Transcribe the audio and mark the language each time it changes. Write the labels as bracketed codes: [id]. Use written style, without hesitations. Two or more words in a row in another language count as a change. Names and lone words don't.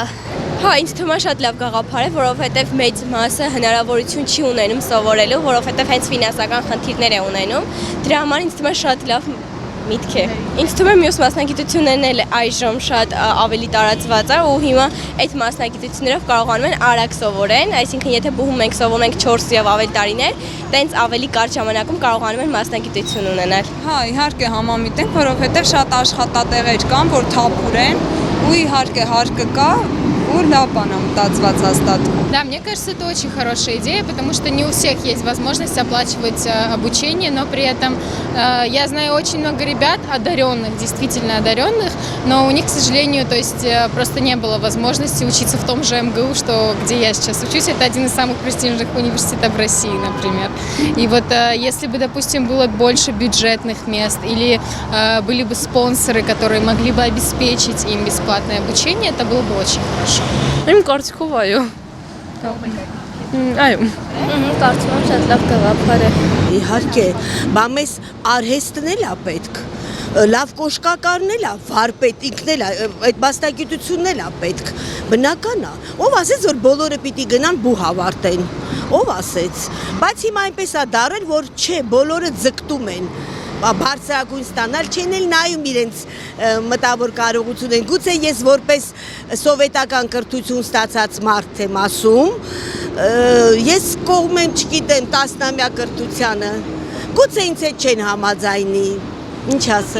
[hy] Հա, ինձ թվում է շատ լավ գաղափար է, որովհետև մեծ մասը հնարավորություն չի ունենում սովորելու, որովհետև հենց ֆինանսական խնդիրներ է ունենում։ Դրա համար ինձ թվում է շատ լավ միտք է։ Ինձ թվում է մյուս մասնագիտություններն էլ այժմ շատ ավելի տարածված է ու հիմա այդ մասնագիտություններով կարողանում են արագ սովորեն, այսինքն եթե բուհում ենք սովորում ենք 4 եւ ավելի տարիներ, տենց ավելի կարճ ժամանակում կարողանում են մասնագիտություն ունենալ։ Հա, իհարկե համամիտ ենք, որովհետև շատ աշխատատեղեր կան, որ թափուր են, ու իհարկե հարկը կա, ու լավ բան է մտածված հաստատ։ [ru] Да, мне кажется, это очень хорошая идея, потому что не у всех есть возможность оплачивать обучение, но при этом я знаю очень много ребят одаренных, действительно одаренных, но у них, к сожалению, то есть просто не было возможности учиться в том же МГУ, где я сейчас учусь. Это один из самых престижных университетов России, например. И вот если бы, допустим, было больше бюджетных мест или были бы спонсоры, которые могли бы обеспечить им бесплатное обучение, это было бы очень хорошо. [hy] Им կարծիքով այո։ Այո։ կարծում եմ շատ լավ գաղափար է։ Իհարկե, բա մեզ արհեստն էլ է պետք։ Լավ կոշկակարն էլ է, վարպետ ինքն էլ է, այդ մասնագիտությունն էլ է պետք։ Բնական է։ Ով ասեց, որ բոլորը պիտի գնան բուհ ավարտեն։ Ով ասեց։ Բայց հիմա այնպես է դարել, որ չէ, բոլորը ձգտում են։ Բարձրագույն ստանալ չեն էլ նայում իրենց մտավոր կարողություն են։ Գուցե ես որպես սովետական կրթություն ստացած մարդ եմ ասում, ես կողմ եմ չգիտեմ 10-ամյա կրթությանը, գուցե ինձ հետ չեն համաձայնի, Ինչ ասել։